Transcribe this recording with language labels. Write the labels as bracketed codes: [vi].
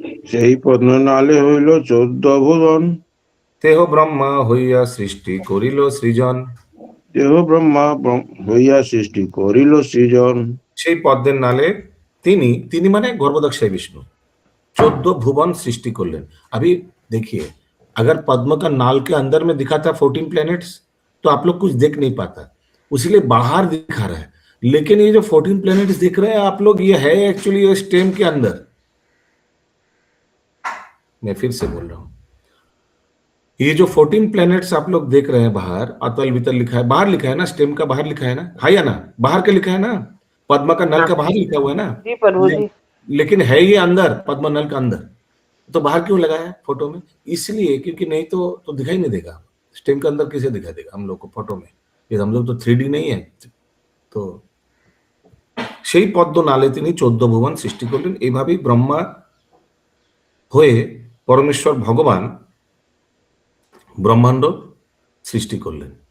[bn] সেই পদ্মনালে হইল 14 ভুবন, তেহ ব্রহ্মা হইয়া সৃষ্টি করিল সৃজন। দেহ ব্রহ্মা হইয়া সৃষ্টি করিল সৃজন। সেই পদ্মের নালে তিনি মানে গর্ভদক্ষায় [hi] विष्णु 14 भुवन सृष्टि कर लें। अभी देखिए, अगर पद्म का नाल के अंदर में दिखा था 14 प्लैनेट्स तो आप लोग कुछ देख नहीं पाता, उसीलिए बाहर दिखा रहा है। लेकिन ये जो 14 प्लैनेट्स दिख रहे हैं आप लोग, ये है एक्चुअली ये स्टेम के अंदर। मैं फिर से बोल रहा हूं, ये जो 14 प्लैनेट्स आप लोग देख रहे हैं बाहर, अतल वितल लिखा है, बाहर लिखा है ना, स्टेम का बाहर लिखा है ना, हाँ या ना? बाहर का लिखा है ना, पद्म का नल का बाहर लिखा हुआ है ना जी प्रभु जी। लेकिन है ये अंदर, पद्म नल का अंदर। तो बाहर क्यों लगाया फोटो में? इसलिए क्योंकि नहीं तो दिखाई नहीं देगा। स्टेम के अंदर कैसे दिखाई देगा हम लोग को फोटो में? ये हम लोग तो 3D नहीं है। [bn] তো সেই পদ্ম নালে তিনি 14 ভুবন সৃষ্টি করলেন। এইভাবেই ব্রহ্মা হয়ে পরমেশ্বর ভগবান ব্রহ্মাণ্ড সৃষ্টি করলেন।